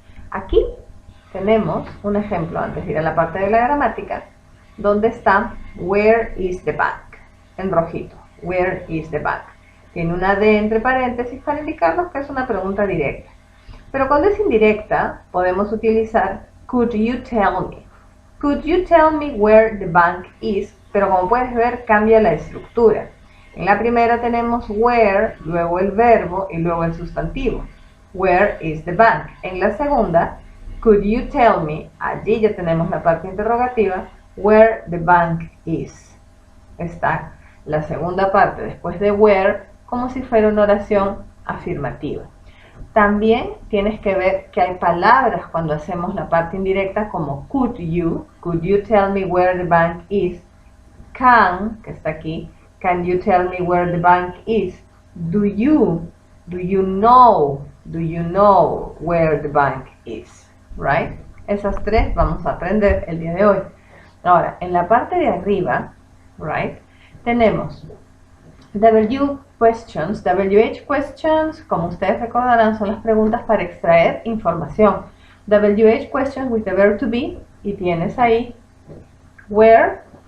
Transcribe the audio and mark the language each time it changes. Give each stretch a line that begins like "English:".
Spanish: Aquí tenemos un ejemplo, antes de ir a la parte de la gramática, donde está
English: Where is the bank?
Spanish: En rojito.
English: Where is the bank?
Spanish: Tiene una D entre paréntesis para indicarnos que es una pregunta directa. Pero cuando es indirecta, podemos utilizar
English: Could you tell me? Could you tell me where the bank is?
Spanish: Pero como puedes ver, cambia la estructura. En la primera tenemos where, luego el verbo y luego el sustantivo.
English: Where is the bank?
Spanish: En la segunda,
English: could you tell me?
Spanish: Allí ya tenemos la parte interrogativa.
English: Where the bank is.
Spanish: Está la segunda parte después de where, como si fuera una oración afirmativa. También tienes que ver que hay palabras cuando hacemos la parte indirecta como
English: could you tell me where the bank is? Can,
Spanish: que está aquí,
English: can you tell me where the bank is? Do you know where the bank is? Right?
Spanish: Esas tres vamos a aprender el día de hoy. Ahora, en la parte de arriba, right, tenemos WH questions, como ustedes recordarán, son las preguntas para extraer información.
English: WH questions with the verb to be,
Spanish: y tienes ahí
English: where.